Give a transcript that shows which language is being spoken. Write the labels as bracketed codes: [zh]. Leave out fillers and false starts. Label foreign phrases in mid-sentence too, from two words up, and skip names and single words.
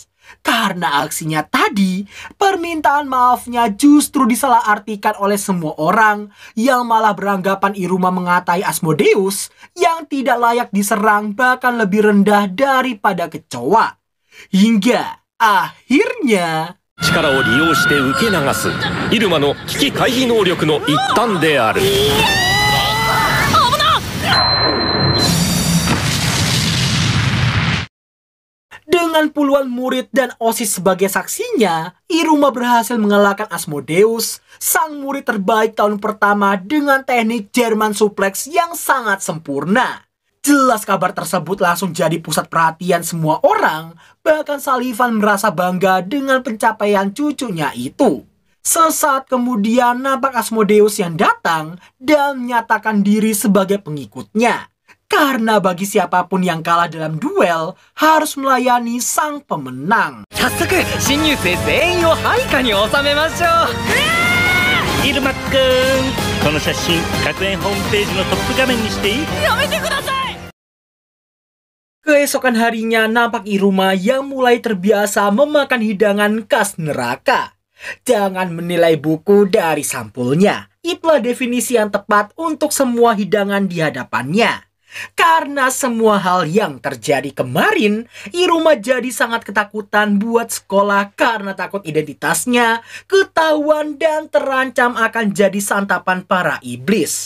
[id] Karena aksinya tadi, permintaan maafnya justru disalahartikan oleh semua orang yang malah beranggapan Iruma mengatai Asmodeus yang tidak layak diserang bahkan lebih rendah daripada kecoa. Hingga akhirnya [ja] 力を利用して受け流すイルマの危機回避能力の一端である。 [id] Dengan puluhan murid dan OSIS sebagai saksinya, Iruma berhasil mengalahkan Asmodeus, sang murid terbaik tahun pertama dengan teknik [en] German suplex [id] yang sangat sempurna. Jelas kabar tersebut langsung jadi pusat perhatian semua orang, bahkan Sullivan merasa bangga dengan pencapaian cucunya itu. Sesaat kemudian nampak Asmodeus yang datang dan menyatakan diri sebagai pengikutnya. Karena bagi siapapun yang kalah dalam duel harus melayani sang pemenang. [ja] 早速新入生全員を配下に収めましょう。イルマくん、この写真学園ホームページのトップ画面にしていい？やめてください。 [id] Keesokan harinya nampak Iruma yang mulai terbiasa memakan hidangan khas neraka. Jangan menilai buku dari sampulnya. Itulah definisi yang tepat untuk semua hidangan di hadapannya. Karena semua hal yang terjadi kemarin, Iruma jadi sangat ketakutan buat sekolah karena takut identitasnya ketahuan dan terancam akan jadi santapan para iblis.